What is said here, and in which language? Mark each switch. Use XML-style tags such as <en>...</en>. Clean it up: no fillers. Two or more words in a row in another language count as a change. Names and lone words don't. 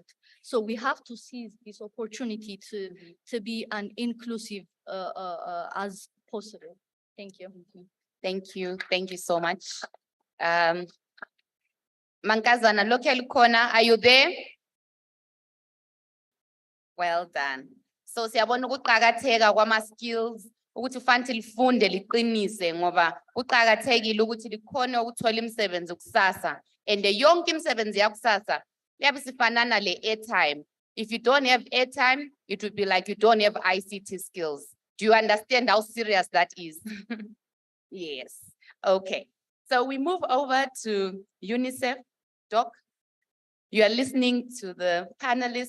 <en>So we have to seize this opportunity to be an inclusive as possible. Thank you. Thank you. Thank you so much. Mankazana, local corner, are you there? Well done.</en> <nd>So siyabona ukuqhakatheka kwama-skills ukuthi ufanele lifunde liqinise ngoba kuqhakathekile ukuthi likhone ukuthola imisebenzi kusasa, and yonke imisebenzi yakusasa yabe sifanana le airtime.</nd> <en>If you don't have airtime, it would be like you don't have ICT skills. Do you understand how serious that is? Yes. Okay. So we move over to UNICEF. Doc, you are listening to the panelists.</en>